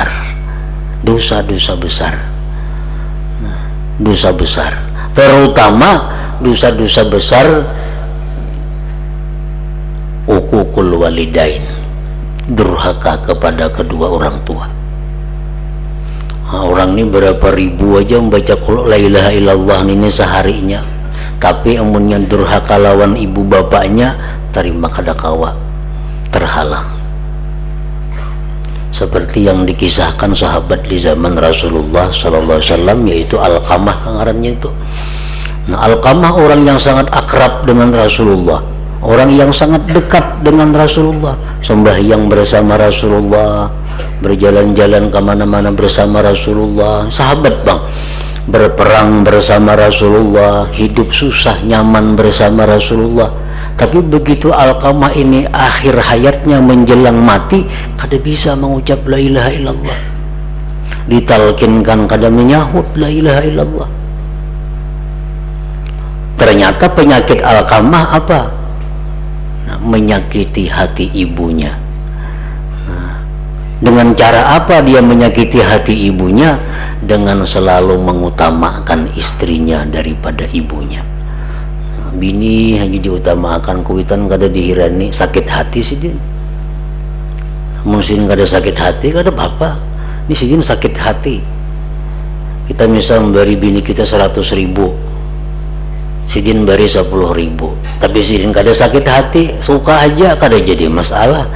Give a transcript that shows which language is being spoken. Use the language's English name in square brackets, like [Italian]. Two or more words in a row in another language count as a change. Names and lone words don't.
[Indonesian] Dosa-dosa besar. Nah, dosa besar. Terutama dosa-dosa besar [Arabic] عقوق الوالدين, [Indonesian] durhaka kepada kedua orang tua. [Banjar] Nah, orang ini berapa ribu aja membaca [Arabic] قل لا إله إلا الله [Banjar] ini seharinya, tapi amunnya durhaka lawan ibu bapaknya, terima kada kawa, terhalang. [Indonesian] Seperti yang dikisahkan sahabat di zaman Rasulullah [Arabic] صلى الله عليه وسلم, [Banjar] yaitu Alqamah ngarannya itu. [Indonesian] Nah Alqamah orang yang sangat akrab dengan Rasulullah, orang yang sangat dekat dengan Rasulullah, sembahyang bersama Rasulullah, berjalan-jalan kemana-mana bersama Rasulullah, sahabat bang, berperang bersama Rasulullah, hidup susah nyaman bersama Rasulullah. Tapi begitu Alqamah ini akhir hayatnya menjelang mati, kada bisa mengucap [Arabic] لا إله إلا الله, [Indonesian] ditalkinkan kada menyahut [Arabic] لا إله إلا الله. [Indonesian] Ternyata penyakit Alqamah apa? Nah, menyakiti hati ibunya. Nah, dengan cara apa dia menyakiti hati ibunya? Dengan selalu mengutamakan istrinya daripada ibunya. Nah, [Banjar] bini hanya diutamakan, kuitan kada dihirani, sakit hati sih dia. Mungkin kada sakit hati, kada apa-apa. Ini sih sakit hati. Kita misal memberi bini kita 100.000, sidin bari 10.000, tapi sidin kada sakit hati, suka aja, kada jadi masalah.